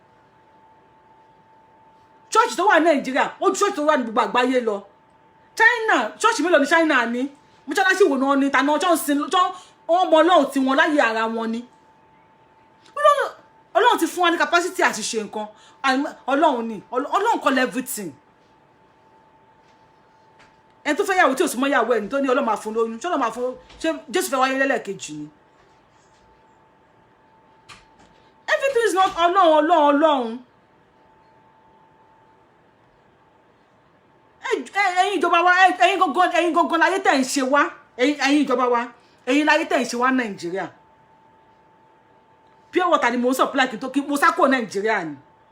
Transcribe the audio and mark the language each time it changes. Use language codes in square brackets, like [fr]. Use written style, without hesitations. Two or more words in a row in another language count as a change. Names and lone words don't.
[yo] church tó wà ní Nàìjíríà ó ju church tó wà ní gbogbo àgbáyé lọ China church mélòó ní China ní mọ́ṣáláṣí wo náà ni tànà ọjọ́ ìsìn ọjọ́ ọmọ Ọlọ́run tí wọ́n láyé ara wọn ni Ọlọ́run ti fún wa ní capacity àti ṣe nǹkan Ọlọ́run [en] call everything [yo] ẹni tó fẹ́ yàwó tí ò súnmọ́ yàwó ẹni tó ní Ọlọ́run máa fún lóyún ṣé Ọlọ́run máa fún ṣé Jésù fẹ́ wáyé lẹ́lẹ́kejì ni [en] everything is not [yo] Ọlọ́run ẹ̀yin ìjọba wa ẹ̀yin gangan láyé tẹ̀ ń ṣe wá ẹ̀yin ìjọba wa ẹ̀yin láyé tẹ̀ ń ṣe wá Nàìjíríà [en] pure water [yo] ni mo ń supply kí n tó kí mo sá kúrò Nàìjíríà ni